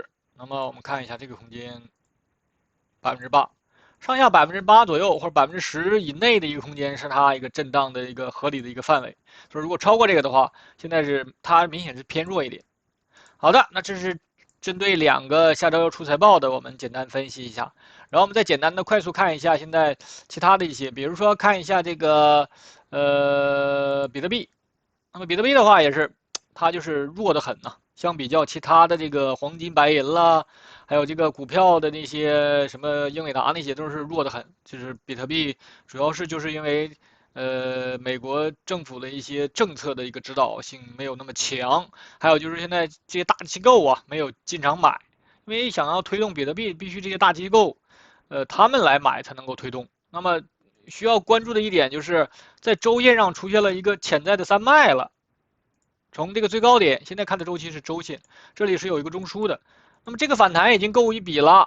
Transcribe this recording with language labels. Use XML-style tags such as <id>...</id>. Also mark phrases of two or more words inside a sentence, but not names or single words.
<zh>那麼我們看一下這個空間8%，上下8%左右或者10%以內的一個空間是它一個震盪的一個合理的一個範圍。所以如果超過這個的話，現在是它明顯是偏弱一點。好的，那這是針對2個下周要出財報的，我們簡單分析一下。然後我們再簡單的快速看一下現在其他的一些，比如說看一下這個比特幣。那麼比特幣的話也是，它就是弱得很吶。相比較其他的這個黃金、白銀啦，還有這個股票的那些什麼英偉達那些都是弱得很。就是比特幣主要是就是因為美國政府的一些政策的一個指導性沒有那麼強，還有就是現在這些大機構啊沒有進場買，因為想要推動比特幣，必須這些大機構，他們來買才能夠推動。那麼需要關注的一點就是在週線上出現了一個潛在的3脈了，從這個最高點，現在看的週期是週線，這裡是有一個中樞的，那麼這個反彈已經夠一筆了。</zh>